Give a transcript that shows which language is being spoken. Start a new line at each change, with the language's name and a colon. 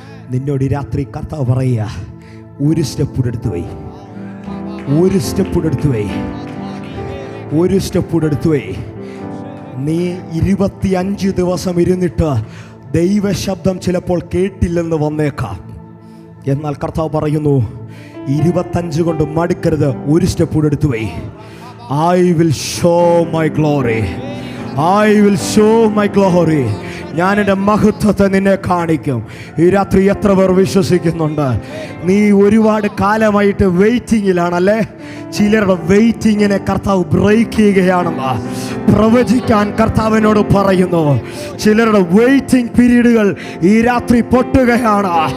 Malayalam: നിന്നോട് ഈ രാത്രി കർത്താവ് പറയുക, ഒരു സ്റ്റെപ്പ് എടുത്തു പോയി, ഒരു സ്റ്റെപ്പ് എടുത്തു പോയി, ഒരു സ്റ്റെപ്പ് എടുത്തു പോയി. നീ 25 ദിവസം ഇരുന്നിട്ട് ദൈവശബ്ദം ചിലപ്പോൾ കേട്ടില്ലെന്ന് വന്നേക്കാം. എന്നാൽ കർത്താവ് പറയുന്നു, 25 കൊണ്ട് മടുക്കരുത്, ഒരു സ്റ്റെപ്പ് എടുത്തു പോയി.
English: I will show my glory, I will show my glory.
Malayalam: ഞാൻ എൻ്റെ മഹത്വത്തെ നിന്നെ കാണിക്കും. ഈ രാത്രി എത്ര പേർ വിശ്വസിക്കുന്നുണ്ട്? നീ ഒരുപാട് കാലമായിട്ട് വെയിറ്റിങ്ങിലാണല്ലേ? ചിലരുടെ വെയിറ്റിങ്ങിനെ കർത്താവ് ബ്രേക്ക് ചെയ്യുകയാണെന്ന്. പ്രവചിക്കാൻ കർത്താവിനോട് പറയുന്നു. ചിലരുടെ വെയിറ്റിംഗ് പീരീഡുകൾ ഈ രാത്രി പൊട്ടുകയാണ്.